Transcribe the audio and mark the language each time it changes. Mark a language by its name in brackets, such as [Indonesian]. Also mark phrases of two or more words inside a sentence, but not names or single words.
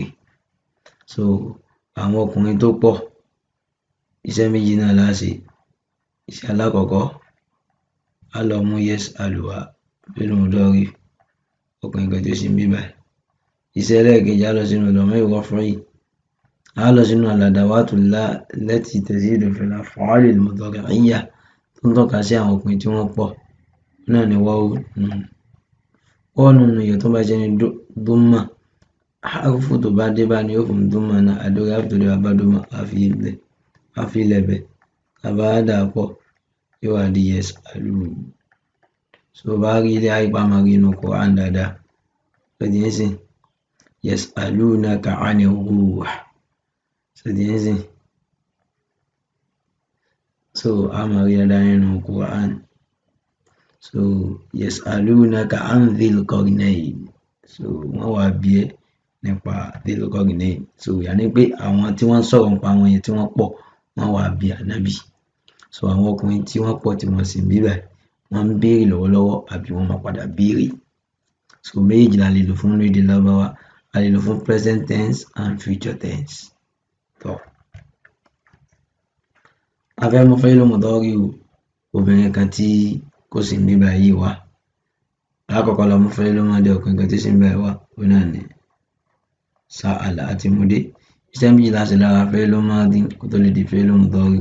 [Yoruba] So àwọn ọkùnrin tó pọ̀ iṣẹ́ méjì náà la ṣe. Iṣẹ́ alákọ̀ọ́kọ́ á lọ mú yas'alu wá [Arabic] فعل مضارع [Yoruba] ọkùnrin kan tí ó sì ń bí báyìí. Iṣẹ́ ẹlẹ́ẹ̀kejì á lọ sínú [Arabic] ضمير رفع [Yoruba] á lọ sínú [Arabic] الأدوات التي تزيد في الأفعال المضارعية [Yoruba] tó ń tọ́ka sí àwọn ọkùnrin tí wọ́n pọ̀ náà ni wáwù nùn. Wáwù nùn yẹn tó bá jẹ́ ní dhamma harufu tó bá dé bá ní yóò fún dhamma náà àdórí harufu tó dé bá dhamma á fi lẹ̀bẹ̀ tàbá dà pọ̀ yóò wá di yas'alu. So bá rí ilé àìpá máa rí inú Quran dáadáa lọ́dí ẹ̀sìn [Arabic] يسألونك عن الروح [Yoruba] lọ́dí ẹ̀sìn. So a máa rí dáadáa nínú Quran. [Arabic] So يسألونك عن ذي القرنين. [Yoruba] So wọ́n wá bí ẹ nípa dhil qarnayn. So yàní pé àwọn tí wọ́n sọ̀rọ̀ nípa àwọn yẹn tí wọ́n pọ̀ wọ́n wá bí ànábì. So àwọn ọkùnrin tí wọ́n pọ̀ tí wọ́n sì ń bí báyìí wọ́n ń béèrè lọ́wọ́lọ́wọ́ àbí wọ́n máa padà béèrè. So méjì la lè lò fún èdè Lárúbáwá. A lè lò fún [English] present tense and future tense. [Yoruba] Tọ́ a fẹ́ mú [Arabic] فعل مضارع [Yoruba] obìnrin kan tí kò sì ń bí báyìí wá. Lákọ̀ọ́kọ́ lọ mú [Arabic] فعل ماض [Yoruba] ọkùnrin kan tí sì ń báyìí wá ó náà ni sa'ala àti mudé. Iṣẹ́ méjì la ṣe lára [Arabic] فعل ماض [Yoruba] kó tó lè di [Arabic] فعل مضارع.